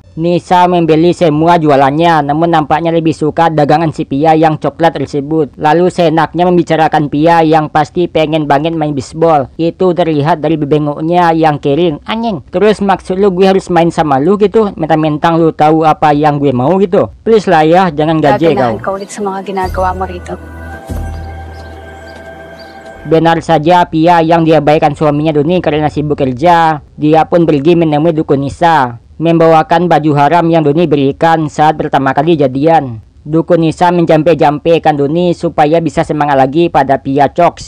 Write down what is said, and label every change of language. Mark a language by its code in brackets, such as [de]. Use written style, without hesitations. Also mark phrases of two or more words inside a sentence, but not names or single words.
[id] Nisa membeli semua jualannya, namun nampaknya lebih suka dagangan si Pia yang coklat tersebut. Lalu seenaknya membicarakan Pia yang pasti pengen banget main bisbol. Itu terlihat dari bebengoknya yang kering. Anjing, terus maksud lu gue harus main sama lu gitu? Mentang-mentang lu tahu apa yang gue mau gitu? Please lah ya, jangan gaje kau. [tl] Ka ulit sa mga ginagawa mo rito. [id] Benar saja Pia yang diabaikan suaminya Doni karena sibuk kerja. Dia pun pergi menemui dukun Nisa, membawakan baju haram yang Doni berikan saat pertama kali jadian. Dukun Nisa menjampe-jampekan Doni supaya bisa semangat lagi pada Pia Cox.